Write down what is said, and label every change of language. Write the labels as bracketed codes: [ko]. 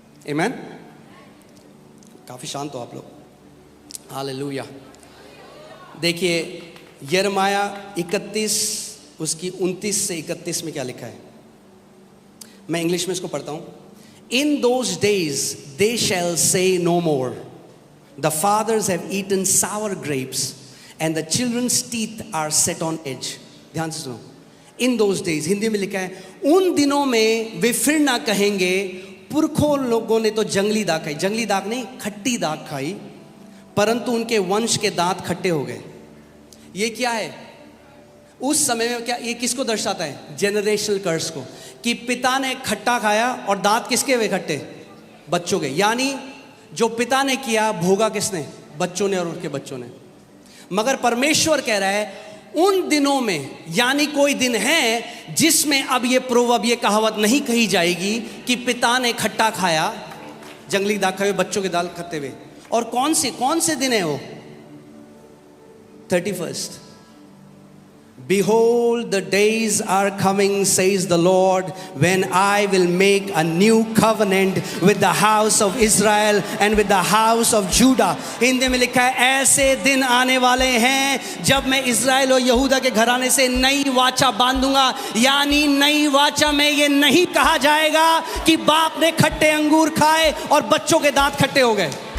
[hi] आमीन। काफी शांत हो आप लोग। हालेलुया। देखिए यिर्मयाह 31 उसकी 29 से 31 में क्या लिखा है, मैं इंग्लिश में इसको पढ़ता हूं। [en] In those days they shall say no more, the fathers have eaten sour grapes and the children's teeth are set on edge. [hi] ध्यान से सुनो। [en] In those days, [hi] हिंदी में लिखा है, उन दिनों में वे फिर ना कहेंगे पुरखों लोगों ने तो जंगली दाग खाई, जंगली दाग नहीं खट्टी दाग खाई, परंतु उनके वंश के दांत खट्टे हो गए। ये क्या है उस समय में, क्या ये किसको दर्शाता है? जनरेशनल कर्स को, कि पिता ने खट्टा खाया और दांत किसके हुए खट्टे? बच्चों के। यानी जो पिता ने किया भोगा किसने? बच्चों ने और उनके बच्चों ने। मगर परमेश्वर कह रहा है उन दिनों में, यानी कोई दिन है जिसमें अब ये कहावत नहीं कही जाएगी कि पिता ने खट्टा खाया, जंगली दाग खाए, बच्चों के दाल खट्टे हुए। और कौन से दिन है वो? 31st। [en] Behold, the days are coming, says the Lord, when I will make a new covenant with the house of Israel and with the house of Judah. [hi] Hindi में लिखा है ऐसे दिन आने वाले हैं जब मैं इज़राइल और यहूदा के घराने से नई वाचा बांधूंगा। यानी नई वाचा में ये नहीं कहा जाएगा कि बाप ने खट्टे अंगूर खाए और बच्चों के दांत खट्टे हो गए।